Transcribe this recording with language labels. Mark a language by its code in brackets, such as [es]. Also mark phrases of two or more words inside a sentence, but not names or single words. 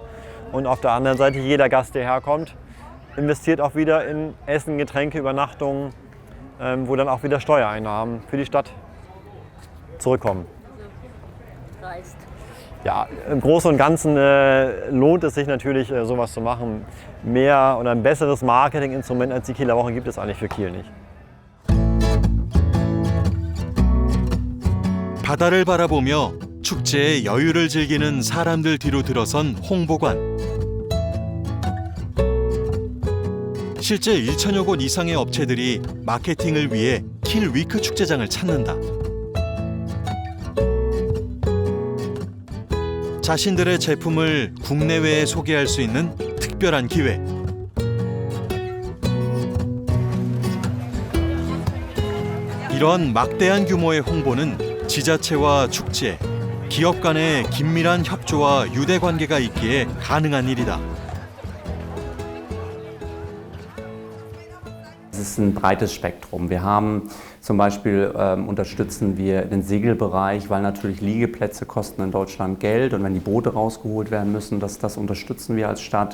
[de] Und auf der anderen Seite, jeder Gast, der herkommt, investiert auch wieder in Essen, Getränke, Übernachtungen, wo dann auch wieder Steuereinnahmen für die Stadt zurückkommen. Reicht. Ja, im Großen und Ganzen lohnt es sich natürlich, sowas zu machen. Mehr oder ein besseres Marketinginstrument als die Kieler Woche gibt es eigentlich für Kiel nicht. [ko] 바다를 바라보며 축제의 여유를 즐기는 사람들 뒤로 들어선 홍보관. 실제 1천여 곳 이상의 업체들이 마케팅을 위해 킬 위크 축제장을 찾는다. 자신들의 제품을 국내외에 소개할 수 있는 특별한 기회. 이런 막대한 규모의 홍보는 지자체와 축제, 기업 간의 긴밀한 협조와 유대 관계가 있기에 가능한 일이다. [de] Es ist ein breites Spektrum. Wir haben zum Beispiel unterstützen wir den Segelbereich, weil natürlich Liegeplätze kosten in Deutschland Geld und wenn die Boote rausgeholt werden müssen, das unterstützen wir als Stadt.